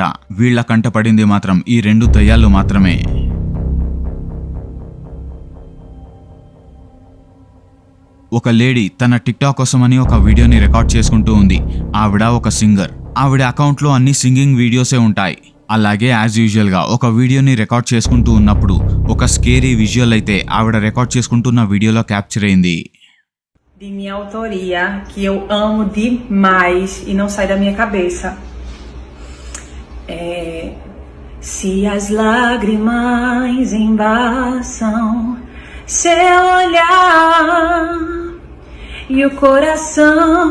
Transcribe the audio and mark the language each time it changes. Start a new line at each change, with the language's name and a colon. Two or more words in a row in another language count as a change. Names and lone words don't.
Telugu: వీళ్ల కంట పడింది మాత్రం ఈ 2 దయ్యాలు మాత్రమే. ఒక లేడీ తన టిక్టాక్ కోసమని ఒక వీడియోని రికార్డ్ చేసుకుంటూ ఉంది. ఆవిడ ఒక సింగర్. ఆవిడ అకౌంట్లో అన్ని సింగింగ్ వీడియోసే ఉంటాయి. అలాగే
English: as usual
Telugu: గా ఒక వీడియోని రికార్డ్ చేసుకుంటూ ఉన్నప్పుడు ఒక
English: scary visual
Telugu: అయితే ఆవిడ రికార్డ్ చేసుకుంటున్న వీడియోలో క్యాప్చర్ అయింది.
Portuguese: De minha autoria, que eu amo demais e não sai da minha cabeça. Se as lágrimas embaçam seu olhar e o coração.